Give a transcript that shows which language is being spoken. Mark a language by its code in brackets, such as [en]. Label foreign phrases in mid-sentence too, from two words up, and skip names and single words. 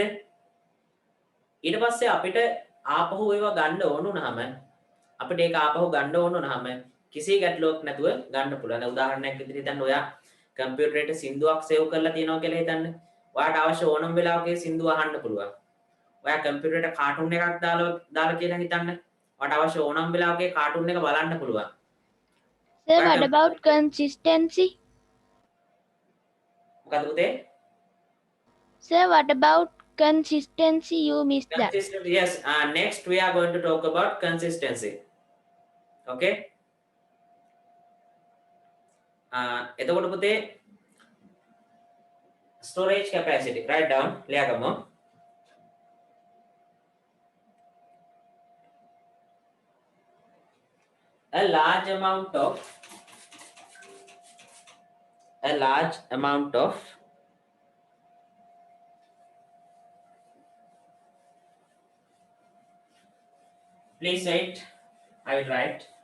[si] ඊට පස්සේ අපිට ආපහු ඒවා ගන්න ඕන වුණාම අපිට ඒක ආපහු ගන්න ඕන වුණාම කිසි ගැටලුවක් නැතුව ගන්න පුළුවන්. දැන් උදාහරණයක් විදිහට හිතන්න ඔයා කම්පියුටරේට සින්දුවක් සේව් කරලා තියෙනවා කියලා හිතන්න. ඔයාට අවශ්‍ය ඕනම වෙලාවක ඒ සින්දුව අහන්න පුළුවන්. ඔයා කම්පියුටරේට කාටුන් එකක් දාලා කියලා හිතන්න. ඔයාට අවශ්‍ය ඕනම වෙලාවක ඒ කාටුන් එක බලන්න පුළුවන්. [en] Sir, what about consistency? [si] මොකද පුතේ? [en] Sir, what about consistency? You missed that. Consistency, yes. Next we are going to talk about consistency. Okay. [si] එතකොට පුතේ [en] storage capacity write down ලියාගමු. A large amount of please wait, I will write